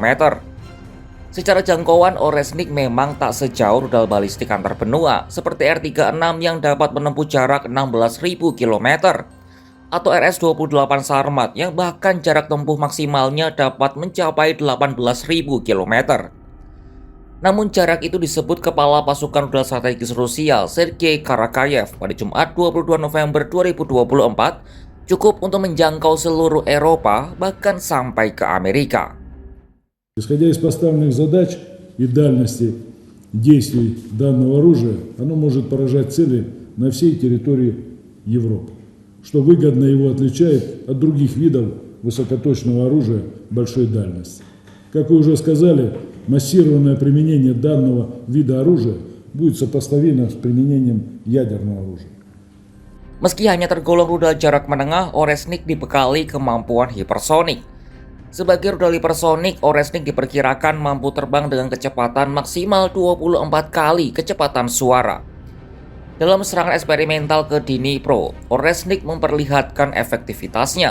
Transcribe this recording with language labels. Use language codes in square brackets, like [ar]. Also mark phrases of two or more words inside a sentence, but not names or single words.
[id] Secara jangkauan, Oresnik memang tak sejauh rudal balistik antar benua seperti R-36 yang dapat menempuh jarak 16.000 km atau RS-28 Sarmat yang bahkan jarak tempuh maksimalnya dapat mencapai 18.000 km. Namun jarak itu disebut Kepala Pasukan Rudal Strategis Rusia Sergei Karakayev pada Jumat 22 November 2024 cukup untuk menjangkau seluruh Eropa bahkan sampai ke Amerika. [ru] Исходя из поставленных задач и дальности действий данного оружия, оно может поражать цели на всей территории Европы, что выгодно его отличает от других видов высокоточного оружия большой дальности. Как вы уже сказали, массированное применение данного вида оружия будет сопоставимо с применением ядерного оружия. [id] Meski hanya tergolong rudal jarak menengah, Oresnik dibekali kemampuan hipersonik. Sebagai rudal hipersonik, Oresnik diperkirakan mampu terbang dengan kecepatan maksimal 24 kali kecepatan suara. Dalam serangan eksperimental ke Dnipro, Oresnik memperlihatkan efektivitasnya.